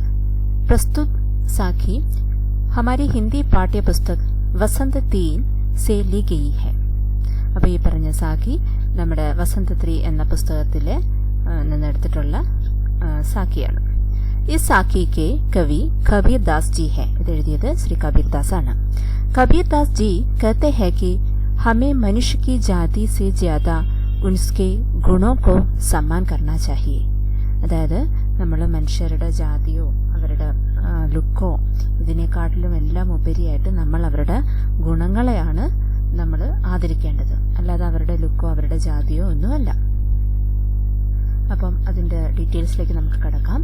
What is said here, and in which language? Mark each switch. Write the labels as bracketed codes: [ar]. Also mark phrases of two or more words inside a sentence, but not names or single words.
[hi] प्रस्तुत साखी हमारी हिंदी पाठ्य पुस्तक वसंत 3 से ली गई है. [ml] അപ്പോൾ ഈ പറഞ്ഞ സാഖി നമ്മുടെ വസന്ത് 3 എന്ന പുസ്തകത്തിലെ നിന്നെടുത്തിട്ടുള്ള സാഖിയാണ്. ഈ സാഖിക്ക് [hi] कवि कबीरदास जी है. [ml] ഇത് എഴുതിയത് ശ്രീ കബീർദാസ് ആണ്. [hi] കബീർദാസ് ജി कहते हैं कि हमें मनुष्य की जाति से ज्यादा उनके गुणों को सम्मान करना चाहिए. [ml] അതായത് നമ്മൾ മനുഷ്യരുടെ ജാതിയോ അവരുടെ ലുക്കോ ഇതിനെക്കാട്ടിലും എല്ലാം ഉപരിയായിട്ട് നമ്മൾ അവരുടെ ഗുണങ്ങളെയാണ് നമ്മൾ ആദരിക്കേണ്ടത്, അല്ലാതെ അവരുടെ ലുക്കോ അവരുടെ ജാതിയോ ഒന്നുമല്ല. അപ്പം അതിൻ്റെ ഡീറ്റെയിൽസിലേക്ക് നമുക്ക് കടക്കാം.